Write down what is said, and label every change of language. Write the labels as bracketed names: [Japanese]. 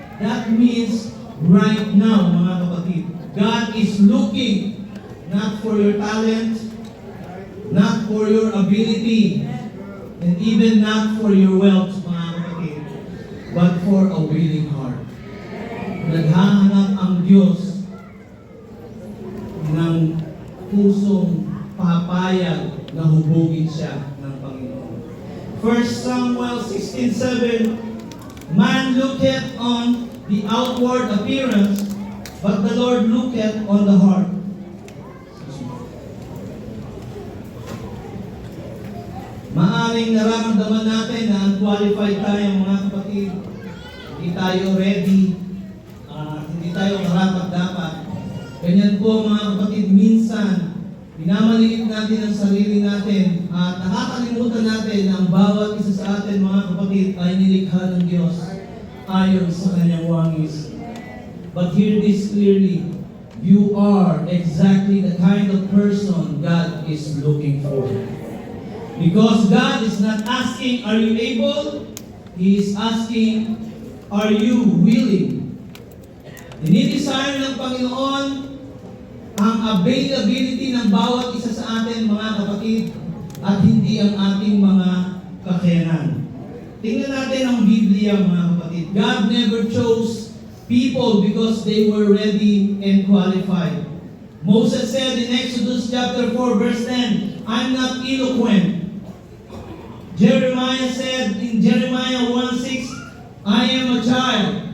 [English] That means right now, [Filipino] mga kapatid, [English] God is looking not for your talent, not for your ability, and even not for your wealth, mga kapatid, but for a willing heart. [Filipino] Naghahanap ang Diyos ng pusong papayag na hubugin siya ng Panginoon. [English] 1 Samuel 16:7, man looketh on the outward appearance, but the Lord looketh on the heart. [Filipino] Maaring nararamdaman natin na unqualified tayo, mga kapatid. Hindi tayo ready. Hindi tayo karapat-dapat. Ganyan po, mga kapatid, minsan minamaliit natin ang sarili natin at nakakalimutan natin na ang bawat isa sa atin, mga kapatid, ay nilikha ng Diyos ayon sa kanyang wangis. [English] But hear this clearly, you are exactly the kind of person God is looking for. Because God is not asking, are you able? He is asking, are you willing? [Filipino] Dinidesire ng Panginoon ang availability ng bawat isa sa atin, mga kapatid, at hindi ang ating mga kakayanan. Tingnan natin ang Biblia, mga kapatid. [English] God never chose people because they were ready and qualified. Moses said in Exodus chapter 4 verse 10, I'm not eloquent. Jeremiah said in Jeremiah 1:6, I am a child.